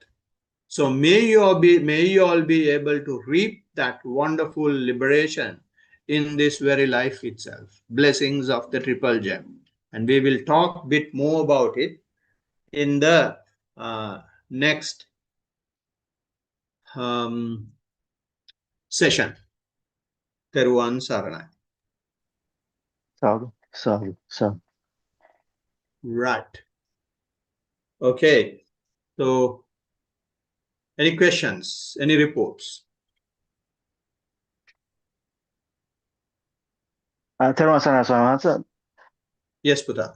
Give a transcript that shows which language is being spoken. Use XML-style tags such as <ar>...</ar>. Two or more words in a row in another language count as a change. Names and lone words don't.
<en>So may you all be able to reap that wonderful liberation in this very life itself. Blessings of the Triple Gem. And we will talk a bit more about it in the next session.</en> <si>Teruvan Saranai.</si> <en>Sadhu. Right. Okay. So, any questions? Any reports?</en> <si>Teruvan Saranai Swami Master.</si> <en>Yes, Putta.</en>